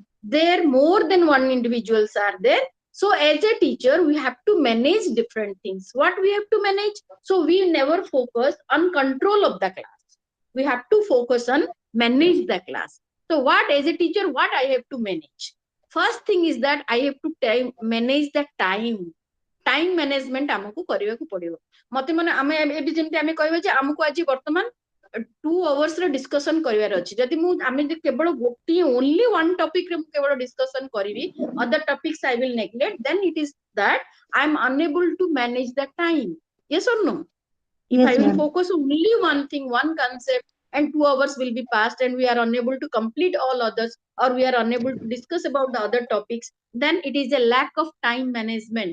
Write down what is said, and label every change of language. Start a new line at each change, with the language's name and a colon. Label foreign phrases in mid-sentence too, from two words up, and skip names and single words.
English: there more than one individuals are there. So as a teacher, we have to manage different things. What we have to manage? So we never focus on control of the class. We have to focus on manage the class. So what as a teacher, what I have to manage? First thing is that I have to manage the time. Time management
Odia: ଆମକୁ କରିବାକୁ ପଡିବ। ମତେ ମାନେ ଆମେ ଏବେ ଯେମିତି ଆମେ କହିବା ଯେ ଆମକୁ ଆଜି ବର୍ତ୍ତମାନ 2 hours ର ଡିସ୍କସନ କରିବାର ଅଛି। ଯଦି ମୁଁ ଆମେ ଯଦି କେବଳ ଗୋଟିଏ
English: only one topic
Odia: ରେ ମୁଁ କେବଳ ଡିସ୍କସନ କରିବି,
English: other topics I will neglect, then it is that I am unable to manage the time. Yes or no? If Yes, I will ma'am. focus only one thing, one concept, and 2 hours will be passed and we are unable to complete all others, or we are unable to discuss about the other topics, then it is a lack of time management.